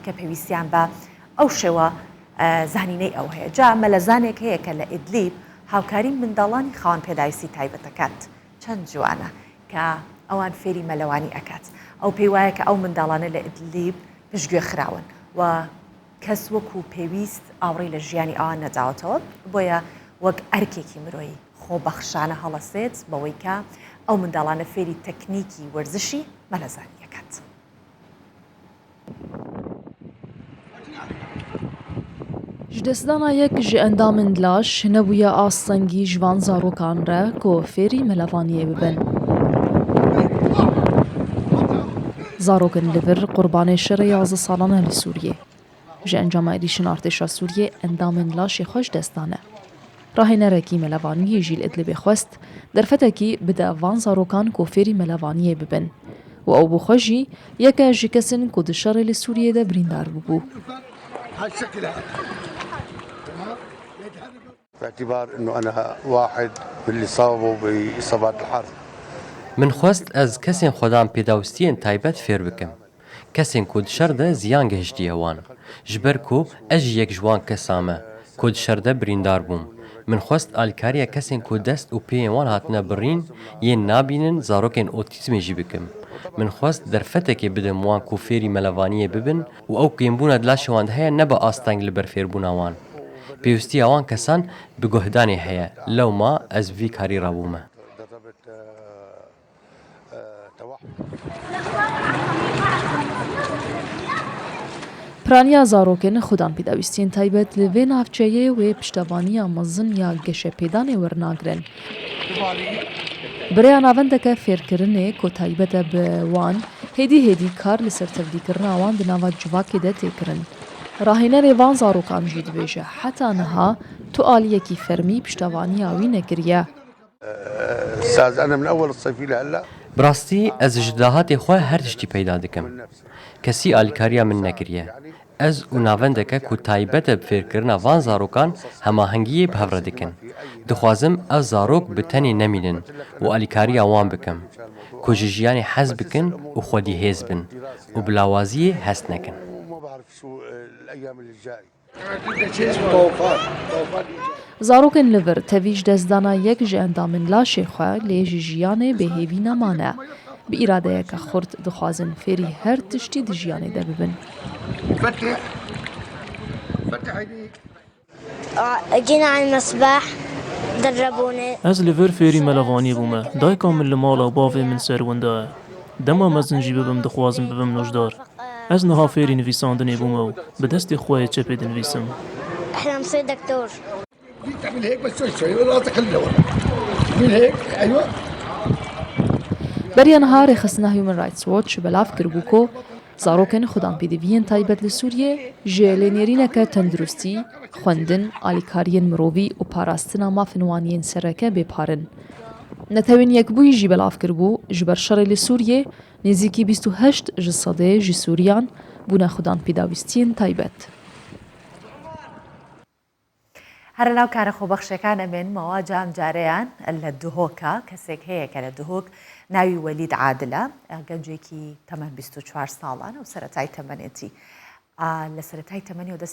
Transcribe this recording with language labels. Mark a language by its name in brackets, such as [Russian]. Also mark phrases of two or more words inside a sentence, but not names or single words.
[Central Kurdish] کە پێویستیان بە ئەو شێوە زانینەی ئەو هەیە جا مەلەزانێک هەیە کە لە ئیدلیب هاوکاری منداڵانی خاوەن پێداویستی تایبەتەکات چەند جوانە کە ئەوان فێری مەلەوانی ئەکات ئەو پێی وایە کە ئەو منداڵانە لە ئیدلیب پشتگوێ خراون و کەس وەکو پێویست ئاوڕێی لە ژیانی ئەوان نەداوەتەوە بۆیە وەک ئەرکێکی مرۆیی خۆبەخشانە هەڵەسێت بەوەی کە ئەو منداڵانە فێری تەکنیکی وەرزشی مەلەزانی ئەکات. [Kurdish] ji destdana yek ji endamên laş nebûye astengî ji van zarokan re ku fêrî melevaniyê bibin. Zarokên li vir qurbanê şerê 11 salan e li Sûriyê. Ji encama êrişên artêşa Sûriyê endamên laşê xwe ji dest dane. Rahênerekî melevaniyê jî li Idlibê xwest derfetekî bide van zarokan ku fêrî melevaniyê bibin. û ew bû xwe jî yeke ji kesin ku di şerê li Sûriyê de birîndar bûbû. [Arabic] باعتبار انه انا واحد من اللي صابوا باصابات الحرب. [Kurdish] من خواست ez kesên xwedan pêdawistiyên taybet fêr bikim. Kesên ku di şer de ziyan gihiştiye wan. Ji ber ku ez jî yek ji wan kesan me ku di şer de birîndar bûm. Min xwest alîkariya kesên ku dest û pêyên wan hatine birîn yên nabînin zarokên otîzmê jî bikim. Min xwest derfetekê bidim wan ku fêrî melevaniyê bibin û ew kêmbûna di laşê wan de heye nebe asteng li ber fêrbûna wan. [Central Kurdish] پێویستیە ئەوان کەسان بگۆهدانێ هەیە لەو ما ئەس ڤی کاری ڕابوومە. [Kurdish] Piraniya zarokên xudan pêdawîstiyên taybet li vê navçeyê wê piştevaniya mezin ya geşepêdanê wernagirin. Birêya navendeke fêrkirinê ku taybet e bi wan hêdî hêdî kar li ser tevlîkirina wan di nava civakê de têkirin. Rahênerê van zarokan jî dibêje heta niha tu aliyekî fermî piştevaniya wî nekiriye. [Arabic] استاذ انا من اول الصيف لهلا [Kurdish] Bi rastî ez ji dahatê xwe her tiştî peyda dikim. Kesî alîkariya min nekiriye. Ez û navendeke ku taybet e bi fêrkirina van zarokan hemahengiyê bi hev re dikin. Dixwazim ev zarok bi tenê nemînin û alîkariya wan bikim. Ku ji jiyanê hez bikin û xwedî hêz bin û bi lawaziyê hest nekin. [Arabic] وما بعرف شو الايام اللي جاي. [Kurdish] Zarokên li vir tevî ji destdana yek ji endamên laşê xwe lê ji jiyanê bêhêvî nemane. Bi îradeyeke xurt dixwazin fêrî her tiştî di jiyanê de bibin. [Arabic] جينا على المسبح دربونا. [Kurdish] Ez li vir fêrî melevaniyê bûme. Dayika min li mala bavê min serwenda ye. Dema mezin jî bibim dixwazim bibim nojdar. Ez niha fêrî nivîsandinê bûme û bi destê xwe yê çepê dinivîsim. [Arabic] احنا نصير دكتور. تعمل هيك بس شوي شوي راسك خلي لورا. من هيك ايوه. [Kurdish] Beriya niha rêxistina Human Rights Watch belav kirbû ku zarokên xudanpêdiviyên taybet li Sûriyê ji lênêrîneke tenduristî, xwendin, alîkariyên mirovî û parastina mafên wan yên sereke bêparin. Netewên yekbûyî jî belav kirbû ji ber şerê li Sûriyê nêzîkî 28 ji sedê ji Sûriyan bûne xudanpêdawîstiyên taybet. [Central Kurdish] هەر لەناو کارە خۆبەخشەکان ئەمێنمەوە جام جارەیان لە دهۆکە کەسێک هەیە کە لە دهۆک ناوی وەلید عادلە گەنجێکی تەمەن 24 ساڵانە و سەرەتای تەمەنێتی لە سەرەتای تەمەنی و